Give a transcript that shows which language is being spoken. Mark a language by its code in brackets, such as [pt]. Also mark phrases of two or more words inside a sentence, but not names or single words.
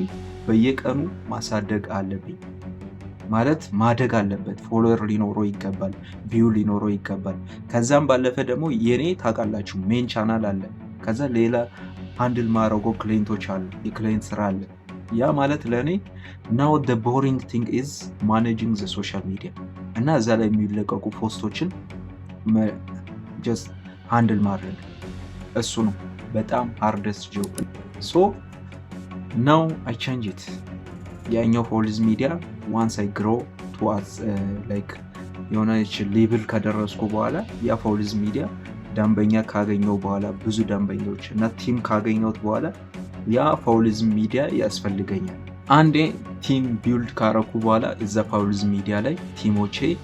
[am] በየቀኑ ማሳደግ አለብኝ ማለት ማደግ አለበት። ፎሎወር ሊኖረው ይገባል፣ ቪው ሊኖረው ይገባል። ከዛም ባለፈ ደግሞ የኔ ታውቃላችሁ [en] main channel [am] አለ። ከዛ ሌላ ሃንድል ማድረጎ ክላይንቶች አሉ፣ የክላይንት ስራ አለ። ያ ማለት ለእኔ ናው [en] the boring thing is managing the social media [am] እና እዛ ላይ የሚለቀቁ ፖስቶችን ጀስት ሃንድል ማድረግ እሱ ነው በጣም [en] hardest job። now I change it። [am] ያኛው ፖሊስ ሚዲያ [en] once I grow towards like [am] የሆነች ሌቭል ከደረስኩ በኋላ ያ ፖሊስ ሚዲያ ደንበኛ ካገኘው በኋላ ብዙ ደንበኞች እና ቲም ካገኘሁት በኋላ ያ ፖሊስ ሚዲያ ያስፈልገኛል። አንዴ [en] team build [am] ካረኩ በኋላ እዛ ፖሊስ ሚዲያ ላይ ቲሞቼ